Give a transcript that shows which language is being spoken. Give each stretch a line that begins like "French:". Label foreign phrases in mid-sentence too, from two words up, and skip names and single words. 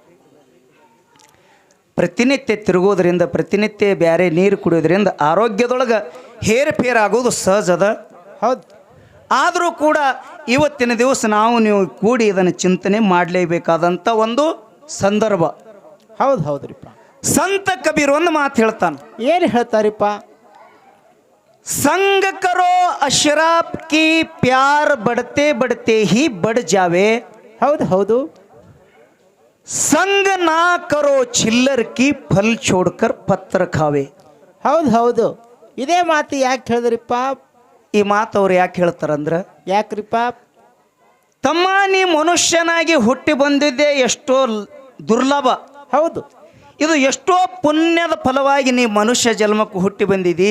Kannada: ಪ್ರತಿನಿತ್ಯ ತಿರುಗೋದ್ರಿಂದ, ಪ್ರತಿನಿತ್ಯ ಬ್ಯಾರೆ ನೀರು ಕುಡಿಯೋದ್ರಿಂದ ಆರೋಗ್ಯದೊಳಗೆ ಹೇರುಫೇರು ಆಗೋದು ಸಹಜ ಅದ. ಹೌದು. ಆದರೂ ಕೂಡ ಇವತ್ತಿನ ದಿವಸ ನಾವು ನೀವು ಕೂಡಿ ಇದನ್ನು ಚಿಂತನೆ ಮಾಡಲೇಬೇಕಾದಂಥ ಒಂದು ಸಂದರ್ಭ. ಹೌದು ಹೌದ್ರಿಪ್ಪ. ಸಂತ ಕಬೀರ್ ಒಂದು ಮಾತು ಹೇಳ್ತಾನೆ. ಏನು ಹೇಳ್ತಾರಿಪ್ಪ?
Hindi: संग करो अशराब की प्यार बढ़ते बढ़ते ही बढ़ जावे.
Kannada: ಹೌದು ಹೌದು.
Hindi: संग ना करो चिल्लर की फल छोड़कर पत्र खावे.
Kannada: ಹೌದು ಹೌದು. ಇದೇ ಮಾತು ಯಾಕೆ ಹೇಳಿದ್ರಿಪ್ಪ? ಈ ಮಾತು ಅವ್ರು ಯಾಕೆ ಹೇಳ್ತಾರಂದ್ರೆ, ಯಾಕ್ರಿಪ್ಪ? ತಮ್ಮ ನೀ ಮನುಷ್ಯನಾಗಿ ಹುಟ್ಟಿ ಬಂದಿದ್ದೆ ಎಷ್ಟೋ ದುರ್ಲಭ. ಹೌದು. ಇದು ಎಷ್ಟೋ ಪುಣ್ಯದ ಫಲವಾಗಿ ನೀ ಮನುಷ್ಯ ಜನ್ಮಕ್ಕೆ ಹುಟ್ಟಿ ಬಂದಿದಿ.